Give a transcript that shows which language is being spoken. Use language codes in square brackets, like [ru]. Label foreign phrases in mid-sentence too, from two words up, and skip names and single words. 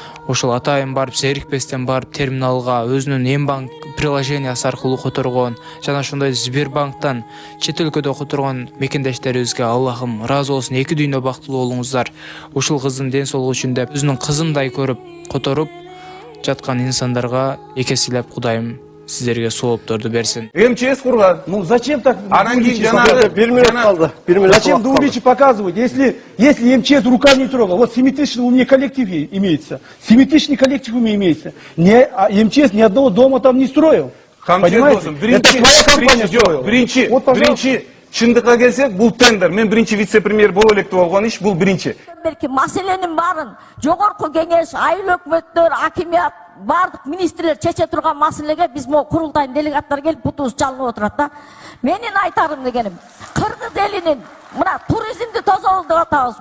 [ky] ошол атайын барып зерикпестен барып терминалга өзүнүн эм банк приложениясы аркылуу которгон жана ошондой Сбербанктан чет өлкөдө которгон мекендештерибизге Аллахым ыраазы болсун, эки дүйнө бактылуу болуңуздар. Ушул кыздын ден соолугу үчүн деп өзүнүн кызындай көрүп которуп жаткан инсандарга экесилеп Кудайым сиздерге соопторду берсин. МЧС курган. [ru] Ну зачем так? [ky] Анан кийин жанагы 1 минут калды. 1 минут. [ru] Зачем двуличие показывать? Если МЧС руками не трогал, вот 7-тысячный у меня коллектив имеется. 7-тысячный коллектив у меня имеется. МЧС ни одного дома там не строил. Понимаете? Это твоя компания строила. Вот, пожалуйста. [ky] Чындыкка келсек, бул тендер. Мен биринчи вице-премьер боло элек деп алган иш, бул биринчи. Belki маселенин барын жогорку кеңеш, айыл өкмөттөр, акимият, бардык министрлер чече турган маселеге биз мо курултайдын делегаттары келип бутубуз чалынып отурат да. Менин айтарым дегеним, кыргыз элинин мына туризмди тозобуз деп атабыз.